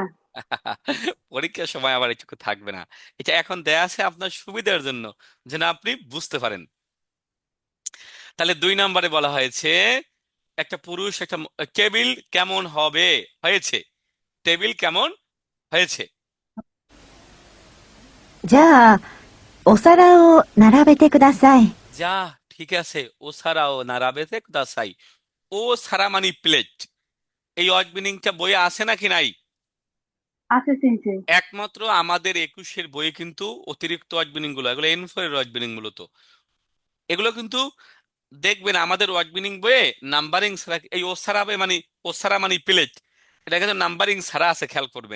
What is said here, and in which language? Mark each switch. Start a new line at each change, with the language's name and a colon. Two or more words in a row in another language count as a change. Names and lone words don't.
Bangla: পরীক্ষার সময় আবার এটুকু থাকবে না। এটা এখন দেয়া আছে আপনার সুবিধার জন্য, যেন আপনি বুঝতে পারেন। তাহলে 2 নম্বরে বলা হয়েছে একটা পুরুষ একটা টেবিল কেমন হয়েছে, টেবিল কেমন হয়েছে।
Japanese: じゃあ、お皿を並べてください。 যা,
Bangla: ঠিক আছে,
Japanese: お皿を並べてください.
Bangla: ও সারা মানে প্লেট। এই
English: word meaningটা
Bangla: বইয়ে আছে নাকি নাই? আছে চিনছে। একমাত্র আমাদের 21-এর বইয়ে কিন্তু অতিরিক্ত
English: word meaning
Bangla: গুলো, এগুলো N4 এর ওয়ার্ড মিনিং মূলত। এগুলো কিন্তু দেখবেন আমাদের
English: word meaning
Bangla: বইয়ে নাম্বারিং ছাড়া, এই ওসারাবে মানে ওসারা মানে প্লেট, এটা কিন্তু নাম্বারিং ছাড়া আছে, খেয়াল করবেন।